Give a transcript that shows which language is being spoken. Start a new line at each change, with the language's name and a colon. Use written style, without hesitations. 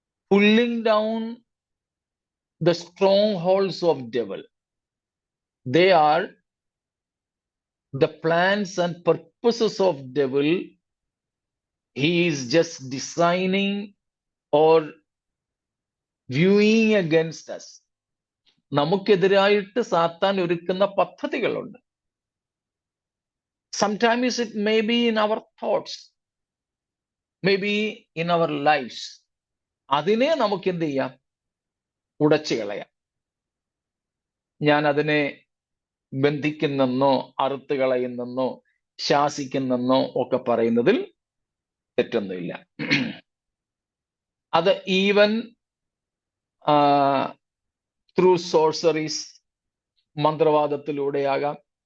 English: Pulling down the strongholds of devil. They are the plans and purposes of devil. He is just designing or viewing against us.
Malayalam: നമുക്കെതിരായിട്ട് സാത്താൻ ഒരുക്കുന്ന പദ്ധതികളുണ്ട്.
English: Sometimes it may be in our thoughts, maybe in our lives.
Malayalam: അതിനെ നമുക്ക് എന്ത് ചെയ്യാം? ഉടച്ചു കളയാം. ഞാൻ അതിനെ ബന്ധിക്കുന്നെന്നോ അറുത്ത് കളയുന്നെന്നോ ശാസിക്കുന്നെന്നോ ഒക്കെ പറയുന്നതിൽ തെറ്റൊന്നുമില്ല.
English: അത് even through sorceries,
Malayalam: മന്ത്രവാദത്തിലൂടെയാകാം.